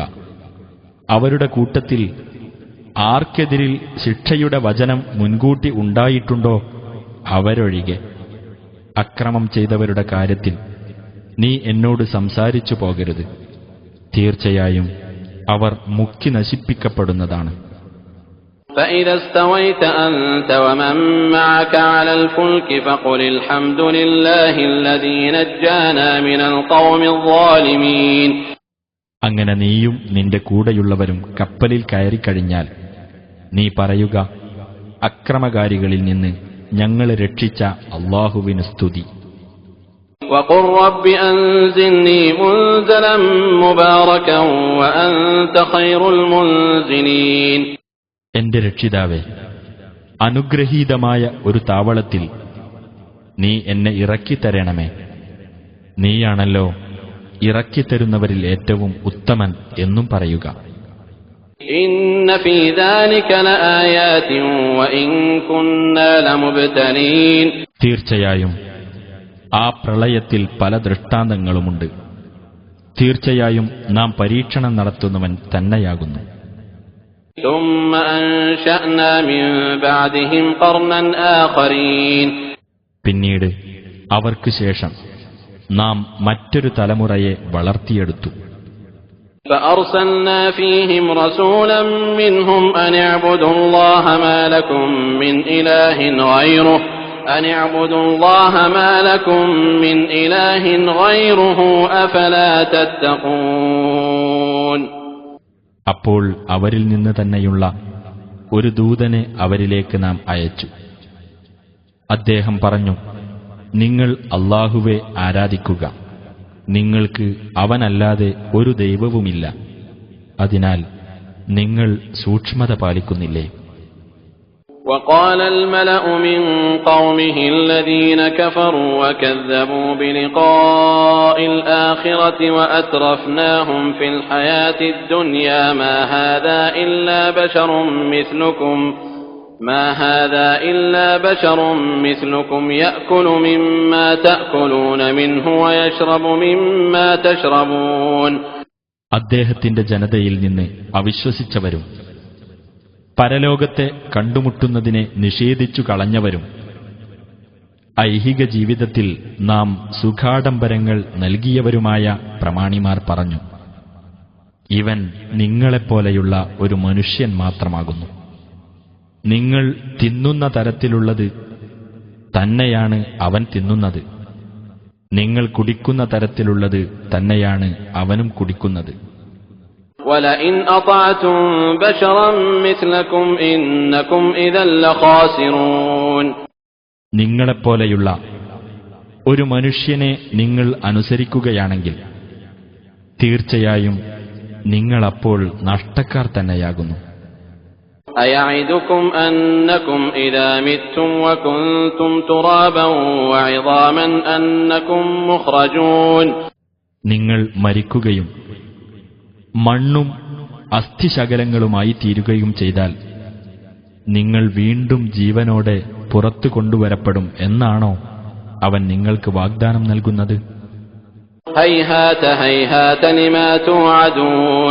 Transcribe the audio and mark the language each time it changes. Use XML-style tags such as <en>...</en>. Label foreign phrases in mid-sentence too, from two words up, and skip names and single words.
<ml>അവരുടെ കൂട്ടത്തിൽ ആർക്കെതിരിൽ ശിക്ഷയുടെ വചനം മുൻകൂട്ടി ഉണ്ടായിട്ടുണ്ടോ അവരൊഴികെ. അക്രമം ചെയ്തവരുടെ കാര്യത്തിൽ നീ എന്നോട് സംസാരിച്ചു പോകരുത്. തീർച്ചയായും അവർ മുക്കി നശിപ്പിക്കപ്പെടുന്നതാണ്.</ml> <ar>فإذا استويت أنت ومن معك على الفلك فقل الحمد لله الذي نجانا من القوم الظالمين.</ar> <ml>അങ്ങനെ നീയും നിന്റെ കൂടെയുള്ളവരും കപ്പലിൽ കയറിക്കഴിഞ്ഞാൽ നീ പറയുക: അക്രമകാരികളിൽ നിന്ന് ഞങ്ങളെ രക്ഷിച്ച അല്ലാഹുവിന് സ്തുതി.</ml> <ar>وقل رب أنزلني منزلا مباركا وأنت خير المنزلين.</ar> <ml>എന്റെ രക്ഷിതാവേ, അനുഗ്രഹീതമായ ഒരു താവളത്തിൽ നീ എന്നെ ഇറക്കിത്തരണമേ. നീയാണല്ലോ ഇറക്കിത്തരുന്നവരിൽ ഏറ്റവും ഉത്തമൻ എന്നും പറയുക.</ml> <ar>إن في ذلك لآيات وإن كنا لمبتلين.</ar> <ml>തീർച്ചയായും ആ പ്രളയത്തിൽ പല ദൃഷ്ടാന്തങ്ങളുമുണ്ട്. തീർച്ചയായും നാം പരീക്ഷണം നടത്തുന്നവൻ തന്നെയാകുന്നു.</ml> <ar>ثم أنشأنا من بعدهم قرنا آخرين.</ar> <ml>പിന്നീട് അവർക്ക് ശേഷം നാം മറ്റൊരു തലമുറയെ വളർത്തിയെടുത്തു.</ml> <ar>فأرسلنا فيهم رسولا منهم أن اعبدوا الله ما لكم من إله غيره أن اعبدوا الله ما لكم من إله غيره أفلا تتقون.</ar> <ml>അപ്പോൾ അവരിൽ നിന്ന് തന്നെയുള്ള ഒരു ദൂതനെ അവരിലേക്ക് നാം അയച്ചു. അദ്ദേഹം പറഞ്ഞു: നിങ്ങൾ അല്ലാഹുവെ ആരാധിക്കുക. നിങ്ങൾക്ക് അവനല്ലാതെ ഒരു ദൈവവുമില്ല. അതിനാൽ നിങ്ങൾ സൂക്ഷ്മത പാലിക്കുന്നില്ലേ?</ml> <ar>وقال الملأ من قومه الذين كفروا وكذبوا بلقاء الآخرة وأترفناهم في الحياة الدنيا ما هذا إلا بشر مثلكم يأكل مما تأكلون منه ويشرب مما تشربون.</ar> <ml>അദ്ദേഹത്തിന്റെ ജനതയിൽ നിന്ന് അവിശ്വസിച്ചവരും പരലോകത്തെ കണ്ടുമുട്ടുന്നതിനെ നിഷേധിച്ചു കളഞ്ഞവരും ഐഹിക ജീവിതത്തിൽ നാം സുഖാഡംബരങ്ങൾ നൽകിയവരുമായ പ്രമാണിമാർ പറഞ്ഞു: ഇവൻ നിങ്ങളെപ്പോലെയുള്ള ഒരു മനുഷ്യൻ മാത്രമാകുന്നു. നിങ്ങൾ തിന്നുന്ന തരത്തിലുള്ളത് തന്നെയാണ് അവൻ തിന്നുന്നത്. നിങ്ങൾ കുടിക്കുന്ന തരത്തിലുള്ളത് തന്നെയാണ് അവനും കുടിക്കുന്നത്.</ml> <ar>وَلَئِنْ أَطَعْتُمْ بَشَرًا مِثْلَكُمْ إِنَّكُمْ إِذًا لَخَاسِرُونَ.</ar> <ml>നിങ്ങളെപ്പോലെയുള്ള ഒരു മനുഷ്യനെ നിങ്ങൾ അനുസരിക്കുകയാണെങ്കിൽ തീർച്ചയായും നിങ്ങളപ്പോൾ നഷ്ടക്കാർ തന്നെയാകുന്നു.</ml> <ar>أَيَعِدُكُمْ أَنَّكُمْ إِذَا مِتُّمْ وَكُنْتُمْ تُرَابًا وَعِظَامًا أَنَّكُمْ مُخْرَجُونَ.</ar> <ml>നിങ്ങൾ മരിക്കുകയും മണ്ണും അസ്ഥിശകലങ്ങളുമായി തീരുകയും ചെയ്താൽ നിങ്ങൾ വീണ്ടും ജീവനോടെ പുറത്തു കൊണ്ടുവരപ്പെടും എന്നാണോ അവൻ നിങ്ങൾക്ക് വാഗ്ദാനം നൽകുന്നത്?</ml> <ar>هيهات هيهات لما توعدون.</ar>